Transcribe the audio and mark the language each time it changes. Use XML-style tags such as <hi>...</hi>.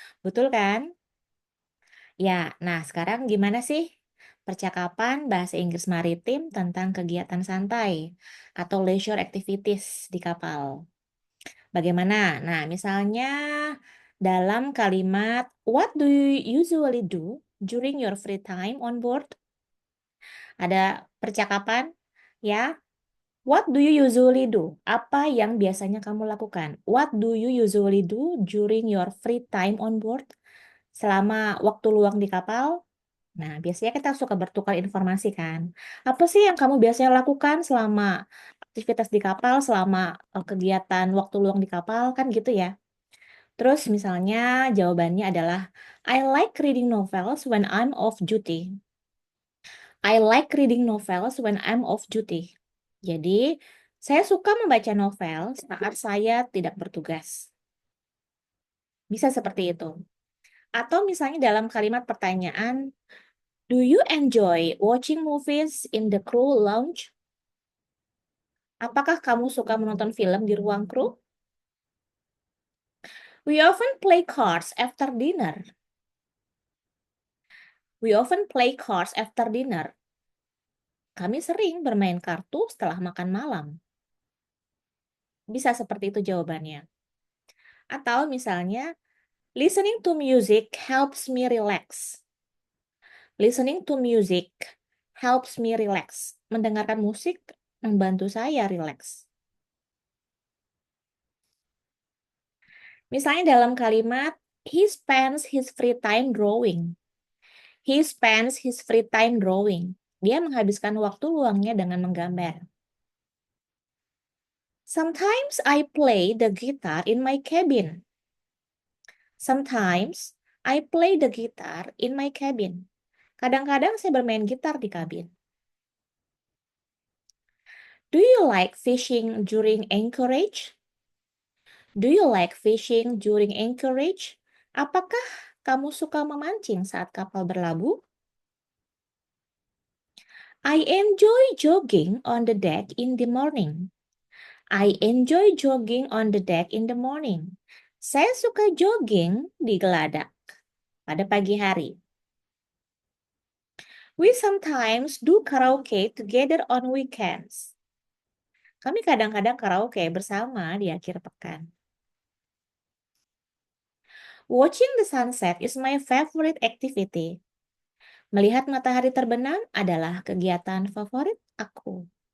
<id>Betul kan? Ya, nah sekarang gimana sih percakapan bahasa Inggris maritim tentang kegiatan santai atau leisure activities di kapal? Bagaimana? Nah, misalnya dalam kalimat</id> <en>"What do you usually do during your free time on board?"</en> <id>Ada percakapan, ya.</id> <en>What do you usually do?</en> <id>Apa yang biasanya kamu lakukan?</id> <en>What do you usually do during your free time on board?</en> <id>Selama waktu luang di kapal? Nah, biasanya kita suka bertukar informasi kan. Apa sih yang kamu biasanya lakukan selama aktivitas di kapal, selama kegiatan waktu luang di kapal, kan gitu ya. Terus misalnya jawabannya adalah</id> <en>I like reading novels when I'm off duty. I like reading novels when I'm off duty.</en> <id>Jadi, saya suka membaca novel saat saya tidak bertugas. Bisa seperti itu. Atau misalnya dalam kalimat pertanyaan,</id> <en>do you enjoy watching movies in the crew lounge?</en> <id>Apakah kamu suka menonton film di ruang kru?</id> <en>We often play cards after dinner. We often play cards after dinner.</en> <id>Kami sering bermain kartu setelah makan malam. Bisa seperti itu jawabannya. Atau misalnya,</id> <en>listening to music helps me relax. Listening to music helps me relax.</en> <id>Mendengarkan musik membantu saya relax. Misalnya dalam kalimat,</id> <en>he spends his free time drawing. He spends his free time drawing.</en> <id>Dia menghabiskan waktu luangnya dengan menggambar.</id> <en>Sometimes I play the guitar in my cabin. Sometimes I play the guitar in my cabin.</en> <id>Kadang-kadang saya bermain gitar di kabin.</id> <en>Do you like fishing during anchorage? Do you like fishing during anchorage?</en> <id>Apakah kamu suka memancing saat kapal berlabuh?</id> <en>I enjoy jogging on the deck in the morning. I enjoy jogging on the deck in the morning.</en> <id>Saya suka jogging di geladak pada pagi hari.</id> <en>We sometimes do karaoke together on weekends.</en> <id>Kami kadang-kadang karaoke bersama di akhir pekan.</id> <en>Watching the sunset is my favorite activity.</en> <id>Melihat matahari terbenam adalah kegiatan favorit aku.</id>